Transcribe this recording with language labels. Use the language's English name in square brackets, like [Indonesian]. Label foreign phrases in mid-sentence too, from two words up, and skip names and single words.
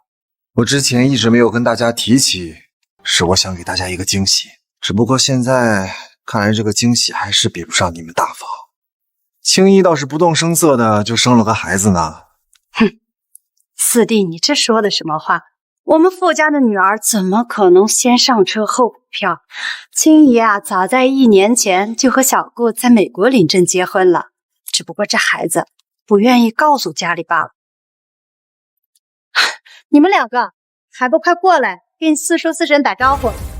[Chinese] 我之前一直沒有跟大家提起，是我想給大家一個驚喜。只不過現在看來這個驚喜還是比不上你們大方。青衣倒是不動聲色的就生了個孩子呢。哼，四弟，你這說的什麼話？我們傅家的女兒怎麼可能先上車後補票？青姨啊，早在1年前就和小顧在美國領證結婚了，只不過這孩子不願意告訴家裡罷了。你們兩個還不快過來，跟四叔四嬸打招呼。